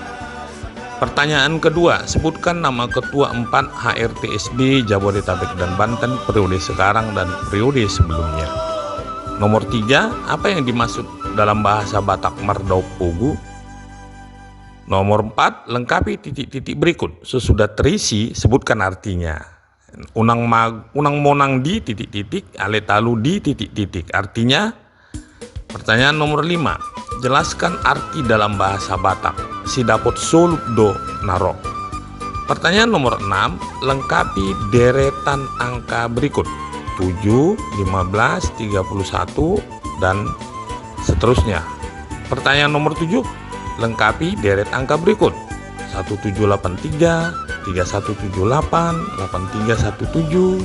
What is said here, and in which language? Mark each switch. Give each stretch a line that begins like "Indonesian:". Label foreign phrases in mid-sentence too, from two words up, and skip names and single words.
Indonesian: Pertanyaan kedua, sebutkan nama ketua 4 HRTSB Jabodetabek dan Banten periode sekarang dan periode sebelumnya. Nomor 3, apa yang dimaksud dalam bahasa Batak
Batak Toba: Mardau Pugu?
Indonesian: Nomor 4, lengkapi titik-titik berikut. Sesudah terisi, sebutkan artinya.
Batak Toba: Unang monang di titik-titik, ale talu di titik-titik.
Indonesian: Artinya, pertanyaan nomor 5, jelaskan arti dalam bahasa Batak.
Batak Toba: Si dapot solup do naro.
Indonesian: Pertanyaan nomor 6, lengkapi deretan angka berikut. 7, 15, 31, dan seterusnya. Pertanyaan nomor 7, lengkapi deret angka berikut. 1783, 3178, 8317.